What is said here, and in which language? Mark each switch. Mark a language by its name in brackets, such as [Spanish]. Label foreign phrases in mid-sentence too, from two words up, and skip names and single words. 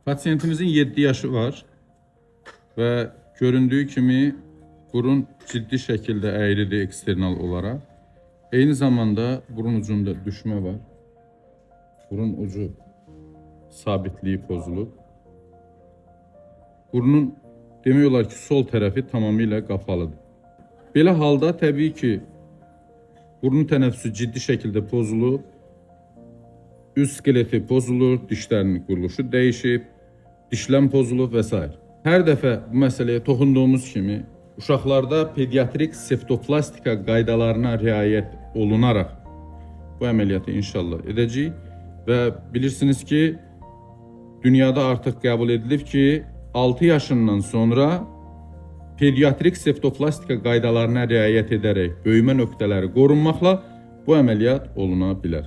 [Turkish] Pasiyentimizin 7 yaşı var ve göründüğü kimi burun ciddi şekilde eğridir eksternal olarak. Aynı zamanda burun ucunda düşme var. [Azerbaijani] Burun ucu sabitliği bozulub. Burnun demək olar ki, sol tərəfi tamamilə qapalıdır. Belə halda təbii ki, burun tənəffüsü ciddi şəkildə pozulur, üst skeleti pozulur, dişlərinin quruluşu dəyişib, dişləm pozulur və s. Hər dəfə bu məsələyə toxunduğumuz kimi, uşaqlarda pediatrik septoplastika qaydalarına riayət olunaraq bu əməliyyatı inşallah edəcəyik və bilirsiniz ki, dünyada artıq qəbul edilib ki, 6 yaşından sonra pediatrik septoplastika qaydalarına riayət edərək böyümə nöqtələri qorunmaqla bu əməliyyat oluna bilər.